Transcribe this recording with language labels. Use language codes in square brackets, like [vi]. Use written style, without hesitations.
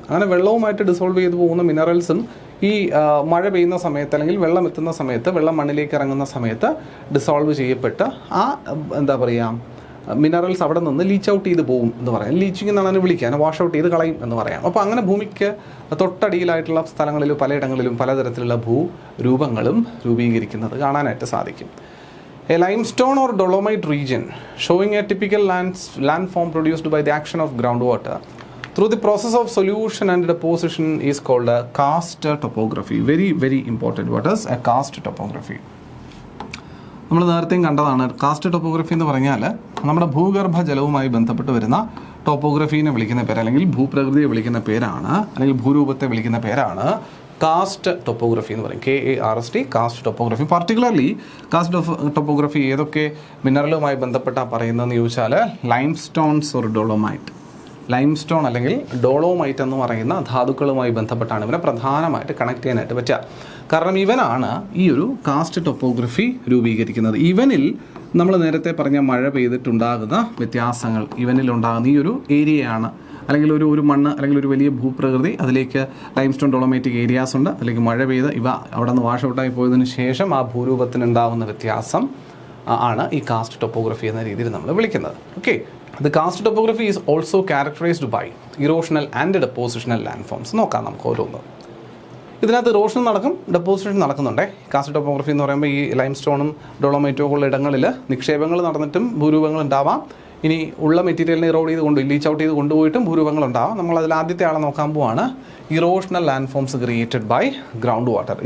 [ml] അങ്ങനെ വെള്ളവുമായിട്ട് ഡിസോൾവ് ചെയ്ത് പോകുന്ന മിനറൽസും ഈ മഴ പെയ്യുന്ന സമയത്ത് അല്ലെങ്കിൽ വെള്ളം എത്തുന്ന സമയത്ത്, വെള്ളം മണ്ണിലേക്ക് ഇറങ്ങുന്ന സമയത്ത് ഡിസോൾവ് ചെയ്യപ്പെട്ട് ആ എന്താ പറയുക മിനറൽസ് അവിടെ നിന്ന് ലീച്ച് ഔട്ട് ചെയ്ത് പോകും എന്ന് പറയാം. ലീച്ചിങ് എന്നാണ് അതിനെ വിളിക്കുക, വാഷ് ഔട്ട് ചെയ്ത് കളയും എന്ന് പറയാം. അപ്പോൾ അങ്ങനെ ഭൂമിക്ക് തൊട്ടടിയിലായിട്ടുള്ള സ്ഥലങ്ങളിലും പലയിടങ്ങളിലും പലതരത്തിലുള്ള ഭൂരൂപങ്ങളും രൂപീകരിക്കുന്നത് കാണാനായിട്ട് സാധിക്കും. [en] A limestone or dolomite region showing a typical landform produced by the action of groundwater through the process of solution and deposition is called a karst topography. Very, very important. What is a karst topography? [ml] നമ്മൾ നേരത്തെയും കണ്ടതാണ്. Cast topography എന്ന് പറഞ്ഞാൽ നമ്മുടെ ഭൂഗർഭ ജലവുമായി ബന്ധപ്പെട്ട് വരുന്ന ടോപ്പോഗ്രഫീനെ വിളിക്കുന്ന പേര് അല്ലെങ്കിൽ ഭൂപ്രകൃതിയെ വിളിക്കുന്ന പേരാണ്, അല്ലെങ്കിൽ ഭൂരൂപത്തെ വിളിക്കുന്ന പേരാണ് കാസ്റ്റ് ടോപ്പോഗ്രഫി എന്ന് പറയും. KARST, cast topography. Particularly cast topography ഏതൊക്കെ മിനറലുമായി ബന്ധപ്പെട്ടാണ് പറയുന്നതെന്ന് ചോദിച്ചാൽ ലൈംസ്റ്റോൺസ് ഓർ ഡോളോമൈറ്റ്. ലൈംസ്റ്റോൺ അല്ലെങ്കിൽ ഡോളോമൈറ്റ് എന്ന് പറയുന്ന ധാതുക്കളുമായി ബന്ധപ്പെട്ടാണ് ഇവനെ പ്രധാനമായിട്ട് കണക്ട് ചെയ്യാനായിട്ട് പറ്റുക. കാരണം ഇവനാണ് ഈ ഒരു കാസ്റ്റ് ടോപ്പോഗ്രഫി രൂപീകരിക്കുന്നത്. ഇവനിൽ നമ്മൾ നേരത്തെ പറഞ്ഞ മഴ പെയ്തിട്ടുണ്ടാകുന്ന വ്യത്യാസങ്ങൾ, ഇവനിലുണ്ടാകുന്ന ഈ ഒരു ഏരിയയാണ്, അല്ലെങ്കിൽ ഒരു മണ്ണ് അല്ലെങ്കിൽ ഒരു വലിയ ഭൂപ്രകൃതി, അതിലേക്ക് ലൈംസ്റ്റോൺ ഡോളോമൈറ്റിക് ഏരിയാസ് ഉണ്ട്, അതിലേക്ക് മഴ പെയ്ത് ഇവ അവിടെ നിന്ന് വാഷ് ഔട്ടായി പോയതിനു ശേഷം ആ ഭൂരൂപത്തിനുണ്ടാകുന്ന വ്യത്യാസം ആണ് ഈ കാസ്റ്റ് ടോപ്പോഗ്രഫി എന്ന രീതിയിൽ നമ്മൾ വിളിക്കുന്നത്. [en] Okay, The karst topography is also characterized by erosional and depositional landforms. [ml] നോക്കാം നമുക്ക് ഓരോന്ന്. ഇതിനകത്ത് ഇറോഷൻ നടക്കും, ഡെപ്പോസിഷൻ നടക്കുന്നുണ്ട്. കാസ്റ്റ് ടോപ്പോഗ്രഫി എന്ന് പറയുമ്പോൾ ഈ ലൈംസ്റ്റോണും ഡോളോമൈറ്റും ഉള്ള ഇടങ്ങളിൽ നിക്ഷേപങ്ങൾ നടന്നിട്ടും ഭൂരൂപങ്ങൾ ഉണ്ടാവാം. ഇനി ഉള്ള മെറ്റീരിയലിനെ ഇറോഡ് ചെയ്ത് ലീച്ച് ഔട്ട് ചെയ്ത് കൊണ്ടുപോയിട്ടും ഭൂരൂപങ്ങൾ ഉണ്ടാവാം. നമ്മൾ അതിൽ ആദ്യത്തെ ആളെ നോക്കാൻ പോവാണ്. [en] Erosional landforms created by ground water.